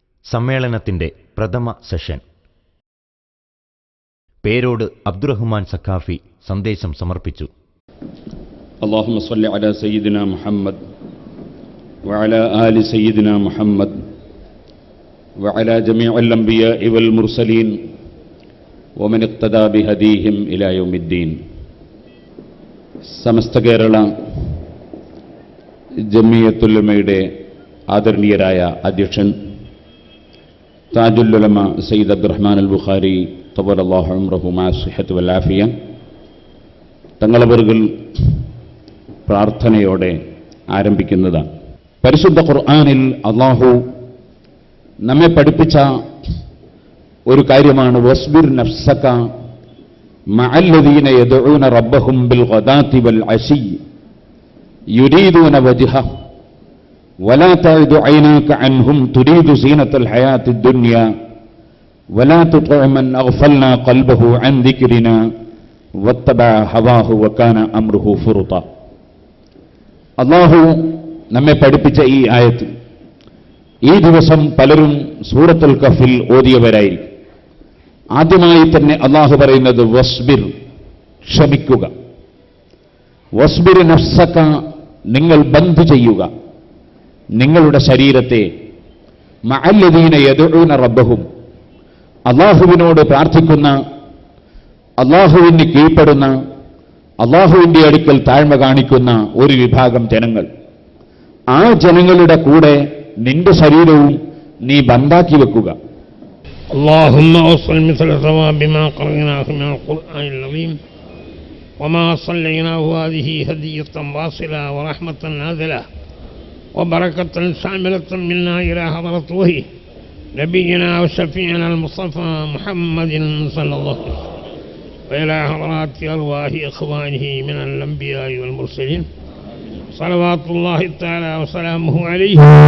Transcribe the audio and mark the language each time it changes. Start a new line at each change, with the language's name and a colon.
Malayalam: സമ്മേളനത്തിന്റെ പ്രഥമ സെഷൻ. പേരോട് അബ്ദുറഹ്മാൻ സഖാഫി സന്ദേശം സമർപ്പിച്ചു.
Arabic: اللهم صل على سيدنا محمد وعلى آل سيدنا محمد وعلى جميع الأنبياء والمرسلين ومن اقتدى بهديهم إلى يوم الدين.
Malayalam: സമസ്ത കേരള ജമിയത്തുൽ ഉലമയുടെ ആദരണീയരായ അധ്യക്ഷൻ താജുൽ ഉലമ സയ്യിദ് അബ്ദുറഹ്മാൻ അൽ ബുഖാരി
Arabic: തവല്ലല്ലാഹു ഉംറഹു മഅ സിഹ്ഹത്തി വൽ ആഫിയ
Malayalam: തങ്ങളവറുകൾ പ്രാർത്ഥനയോടെ ആരംഭിക്കുന്നതാണ്. പരിശുദ്ധ ഖുർആനിൽ അല്ലാഹു നമ്മെ പഠിപ്പിച്ച ഒരു കാര്യമാണ്
Arabic: വസ്ബിർ നഫ്സക മഅല്ലദീന യദ്ഊന റബ്ബഹും ബിൽ ഗദാതി വൽ അശി യുരീദൂന വജ്ഹഹ ولا تعد عيناك عنهم تريد زينة الحياة الدنيا ولا تطع من أغفلنا قلبه عن ذكرنا واتبع هواه وكان أمره فرطا.
Malayalam: അല്ലാഹു നമ്മെ പഠിപ്പിച്ച ഈ ആയത്ത് ഈ ദിവസം പലരും സൂറത്തുൽ കഹ്ഫിൽ ഓതിയവരായിരിക്കും. ആദ്യമായി തന്നെ അല്ലാഹു പറയുന്നത് വസ്ബിർ, ക്ഷമിക്കുക.
Arabic: വസ്ബിർ നഫ്സക,
Malayalam: നിങ്ങൾ ബന്ദ് ചെയ്യുക നിങ്ങളുടെ ശരീരത്തെ
Arabic: മഅല്ലദീന യദ്ഊന റബ്ബഹും,
Malayalam: അല്ലാഹുവിനോട് പ്രാർത്ഥിക്കുന്ന, അല്ലാഹുവിന് കീഴ്പ്പെടുന്ന, അല്ലാഹുവിന്റെ അടുക്കൽ താഴ്മ കാണിക്കുന്ന ഒരു വിഭാഗം ജനങ്ങൾ. ആ ജനങ്ങളുടെ കൂടെ നിന്റെ ശരീരവും നീ ബന്ധാക്കി വെക്കുക.
Arabic: اللهم أوصل مثل ثواب ما قرأناه من القرآن العظيم وما صليناه هذه هدية واصلة ورحمة نازلة وبركة شاملة منا إلى حضرة وحي نبينا وشفيعنا المصطفى محمد صلى الله عليه وسلم وإلى حضرات أرواح إخوانه من الأنبياء والمرسلين صلوات الله تعالى وسلامه عليه